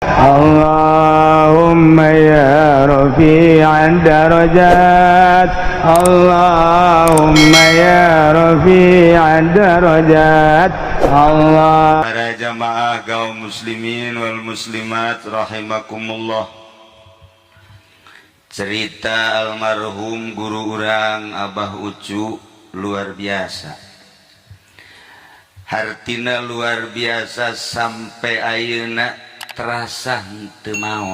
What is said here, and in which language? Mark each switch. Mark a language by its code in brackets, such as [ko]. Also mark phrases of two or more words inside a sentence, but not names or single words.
[ar] اللهم يا رفيع الدرجات اللهم يا رفيع الدرجات الله. [su] Para jamaah kaum [ar] المسلمين والمسلمات رحمكم الله, [su] cerita almarhum guru urang Abah Ucu [id] luar biasa, [su] hartina [id] luar biasa [su] sampai ayeuna terasa henteu maot.